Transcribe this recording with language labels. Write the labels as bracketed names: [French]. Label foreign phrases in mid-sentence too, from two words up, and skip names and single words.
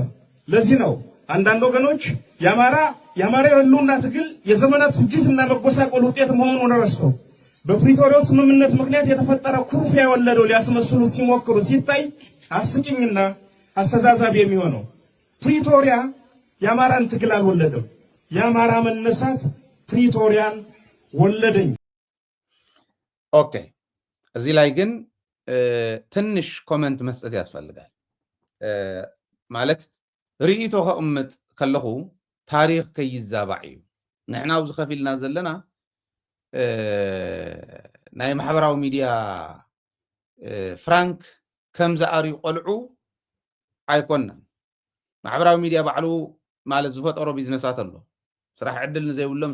[Amharic] ለዚህ ነው አንዳንድ ወገኖች የአማራ የህልውና ትግል የዘመናት ፍጅትና መጎሳቆል ውጤት መሆኑን ረስተው በፕሪቶሪያው ስምምነት ምክንያት የተፈጠረው ኩርፊያ የወለደው ሊያስመስሉ ሲሞክሩ ሲታይ አስቂኝና አስተዛዛቢ የሚሆነው ፕሪቶሪያ የአማራን ትግል አልወለደም። የአማራ መነሳት ፕሪቶሪያን ወለደኝ። ኦኬ፣ እዚህ ላይ ግን ትንሽ ኮመንት መስጠት ያስፈልጋል። [Tigrinya] ማለት ርኢቶ ከእምጥ ከለኹ ታሪክ ከይዛባዕ እዩ። ንሕና ኣብዚ ከፊልና ዘለና ናይ ማሕበራዊ ሚድያ ፍራንክ ከም ዝኣርዩ ቆልዑ ኣይኮናን። ማሕበራዊ ሚድያ ባዕሉ ማለት ዝፈጠሮ ቢዝነሳት ኣሎ። ስራሕ ዕድል ንዘይብሎም